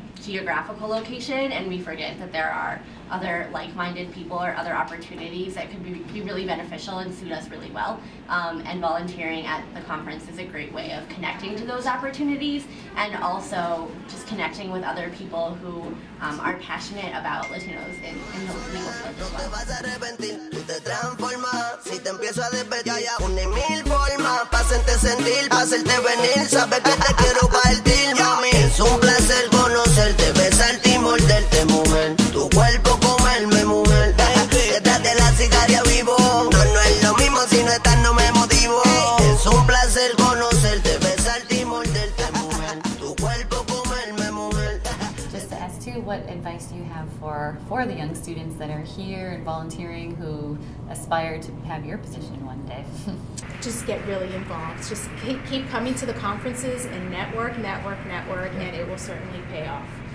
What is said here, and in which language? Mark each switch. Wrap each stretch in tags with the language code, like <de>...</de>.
<en>geographical location, and we forget that there are other like-minded people or other opportunities that could be really beneficial and suit us really well. And volunteering at the conference is a great way of connecting to those opportunities, and also just connecting with other people who are passionate about Latinos in the legal field as well.</en> <es>Vas a arrepentir, tú te transformas. Si te empiezo a despedir, ya una y mil formas para hacerte sentir, para hacerte venir. Sabes que te quiero partir, mami. Es un placer conocerte, besarte y morderte, mujer. Tu cuerpo comerme, mujer. Detrás de la cigarra vivo. No es lo mismo si no estás, no me motivo. Es un placer conocerte, besarte y morderte, mujer. Tu cuerpo comerme, mujer.</es> <en>Just to ask too, what advice do you have for the young students that are here and volunteering who aspire to have your position one day? Just get really involved. Just keep coming to the conferences and network, and it will certainly pay off.</en>